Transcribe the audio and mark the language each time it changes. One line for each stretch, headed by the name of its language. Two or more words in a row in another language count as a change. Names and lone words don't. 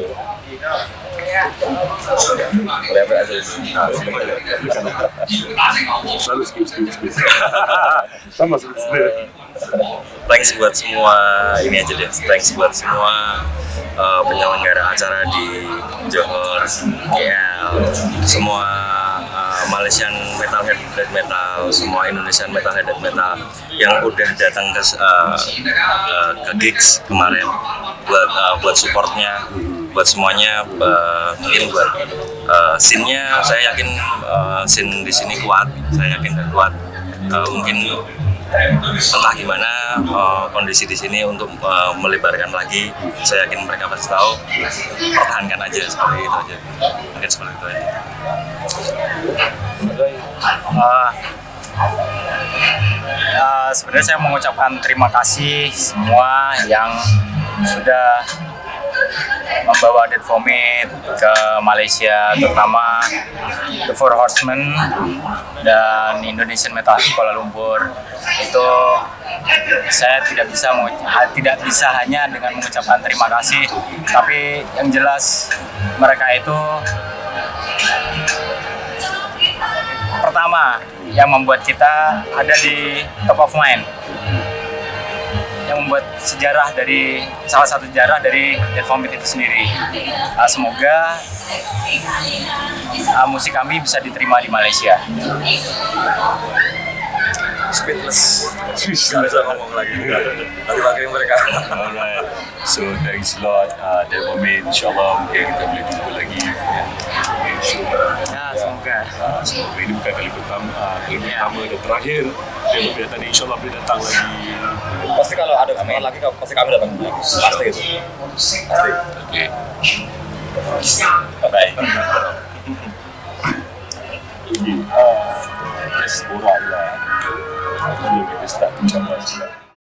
Indonesian: Apa aja itu. Selalu skip. Sama sebenarnya. Thanks buat semua ini aja deh. Thanks buat semua penyelenggara acara di Johor, KL, semua
English: Malaysian Metalhead Death Metal,
Indonesian: semua
English: Indonesian Metalhead Death Metal
Indonesian: yang udah datang ke gigs kemarin buat supportnya, buat semuanya, mungkin buat scene-nya saya yakin scene di sini kuat, saya yakin kuat. Mungkin entah gimana kondisi di sini untuk melebarkan lagi, saya yakin mereka pasti tahu. Pertahankan aja seperti itu aja, mungkin seperti itu aja. Sebenarnya saya mengucapkan terima kasih semua yang sudah membawa Dead Vomit ke Malaysia, terutama The Four Horsemen dan Indonesian Metal Kuala Lumpur. Itu saya tidak bisa hanya dengan mengucapkan terima kasih, tapi yang jelas mereka itu pertama yang membuat kita ada di
English: top of mind,
Indonesian: yang membuat salah satu sejarah dari Dead Vomit itu sendiri. Semoga musik kami bisa diterima di Malaysia. Speechless. Nggak bisa ngomong lagi. Nanti pakai mereka.
English: Alright. So thanks a lot, Dead Vomit.
Malay: InsyaAllah mungkin kita boleh jumpa lagi. semoga. Semoga ini bukan kali pertama dan terakhir. Dia tadi
Arabic: إن شاء الله
Malay: dia datang lagi.
Indonesian: Pasti kalau ada kesempatan lagi, pasti kami datang lagi. Pasti itu. Pasti.
Malay: Oke. Baik. Jadi, just borak lah. Kita start.